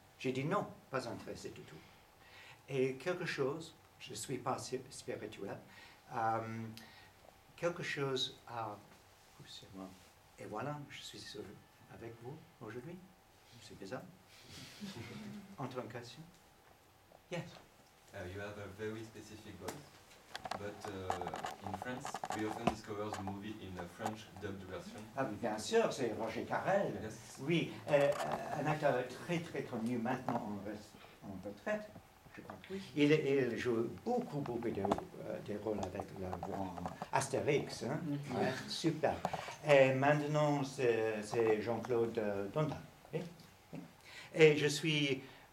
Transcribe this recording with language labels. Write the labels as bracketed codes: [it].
[fr] J'ai dit non, pas intéressé du tout. Et quelque chose, je ne suis pas spirituel, quelque chose a poussé moi. Et voilà, je suis avec vous aujourd'hui. C'est bizarre. Entre une question? Yes. [en] You have a very specific voice, but in France, we often discover the movie in a French dubbed version. [fr] Ah, bien sûr, c'est Roger Carrel. [en] Yes. [fr] Oui, un acteur très très connu maintenant en retraite, je crois. Oui. Il joue beaucoup de rôles avec la voix Astérix. Hein? Mm-hmm. Ouais, super. Et maintenant, c'est Jean-Claude Donda. Et je suis...